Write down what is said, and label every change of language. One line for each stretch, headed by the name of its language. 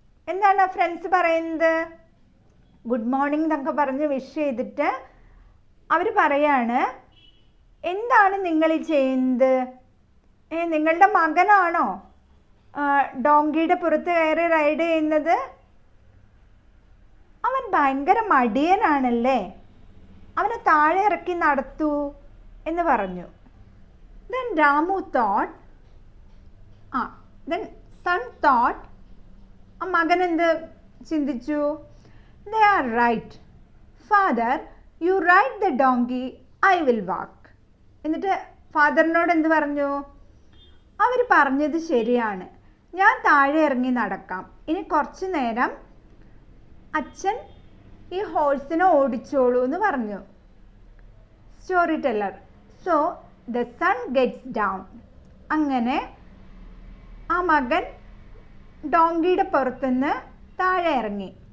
Malayalam: എന്താണ് ഫ്രണ്ട്സ് പറയുന്നത്?
English: good morning
Malayalam: എന്നൊക്കെ പറഞ്ഞ് വിഷ് ചെയ്തിട്ട് അവർ പറയാണ്, എന്താണ് നിങ്ങൾ ഈ ചെയ്യുന്നത്? നിങ്ങളുടെ മകനാണോ ഡോങ്കിയുടെ പുറത്ത് കയറി റൈഡ് ചെയ്യുന്നത്? അവൻ ഭയങ്കര മടിയനാണല്ലേ, അവനെ താഴെ ഇറക്കി നടത്തൂ എന്ന് പറഞ്ഞു.
English: Then Ramu thought, then son thought,
Malayalam: ആ മകൻ എന്ത് ചിന്തിച്ചു?
English: They are right. Father, you ride the donkey, I will walk.
Malayalam: എന്നിട്ട് ഫാദറിനോട് എന്ത് പറഞ്ഞു? അവർ പറഞ്ഞത് ശരിയാണ്, ഞാൻ താഴെ ഇറങ്ങി നടക്കാം, ഇനി കുറച്ചു നേരം അച്ഛൻ ഈ ഹോഴ്സിനെ ഓടിച്ചോളൂ എന്ന് പറഞ്ഞു.
English: Story teller. So the son gets down.
Malayalam: അങ്ങനെ ആ മകൻ ഡോങ്കിയുടെ പുറത്തുനിന്ന് താഴെ ഇറങ്ങി.